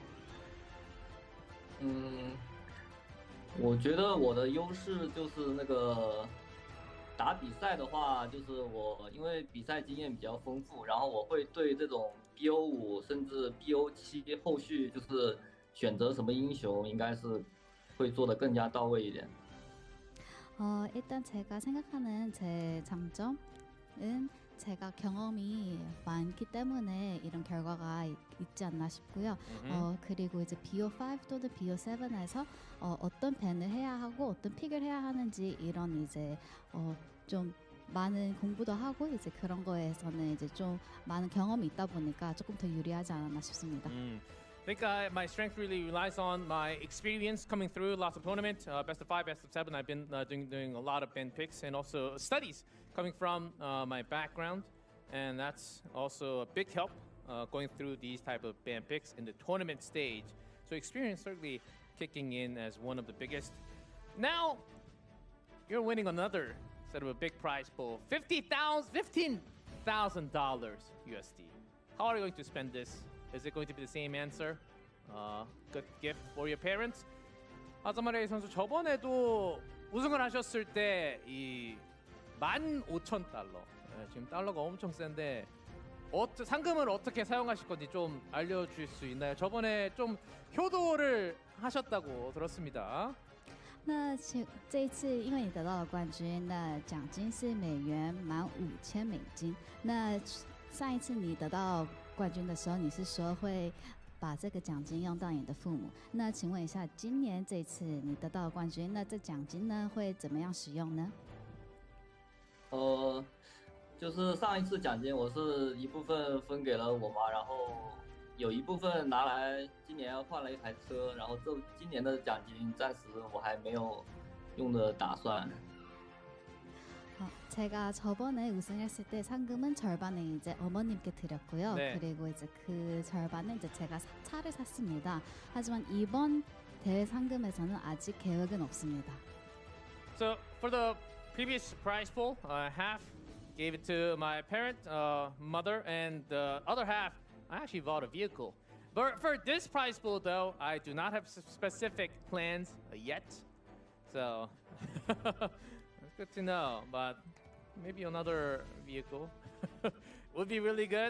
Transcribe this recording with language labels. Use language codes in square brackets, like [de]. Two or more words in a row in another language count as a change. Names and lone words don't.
[zh] 我觉得我的优势就是那个打比赛的话，就是我因为比赛经验比较丰富，然后我会对这种 BO5 甚至 BO7后续就是选择什么英雄，应该是会做得更加到位一点。 [ko] 일단 제가 생각하는 제 장점은 제가 경험이 많기 때문에 이런 결과가 있지 않나 싶고요. 그리고 이제 BO5 또는 BO7에서 어떤 밴을 해야 하고 어떤 픽을 해야 하는지 이런 이제 좀 많은 공부도 하고 이제 그런 거에서는 이제 좀 많은 경험이 있다 보니까 조금 더 유리하지 않았나 싶습니다. [en] I think my strength really relies on my experience coming through lots of tournaments, best of 5, best of 7. I've been doing a lot of band picks and also studies coming from my background, and that's also a big help going through these type of band picks in the tournament stage. So experience certainly kicking in as one of the biggest. Now you're winning another set of a big prize pool, $15,000 USD. How are you going to spend this? Is it going to be the same answer? Good gift for your parents? [ko] 하자마레이 선수 저번에도 우승을 하셨을 때 이 15,000달러. 지금 달러가 엄청 센데 상금을 어떻게 사용하실 건지 좀 알려주실 수 있나요? 저번에 좀 효도를 하셨다고 들었습니다. [zh] 那这一次，因为你得到了冠军，那奖金是美元$50,000。那上一次你得到冠军的时候，你是说会把这个奖金用到你的父母。那请问一下，今年这次你得到冠军，那这奖金呢会怎么样使用呢？就是上一次奖金我是一部分分给了我妈，然后有一部分拿来今年换了一台车，然后今年的奖金暂时我还没有用的打算。 [ko] 제가 저번에 우승했을 때 상금은 절반을 이제 어머님께 드렸고요. 네. 그리고 이제 그 절반은 이제 제가 차를 샀습니다. 하지만 이번 대회 상금에서는 아직 계획은 없습니다. [en] So for the previous prize pool, half gave it to my parent, mother, and the other half I actually bought a vehicle. But for this prize pool though, I do not have specific plans yet. So it's good to know, but maybe another vehicle would be really good.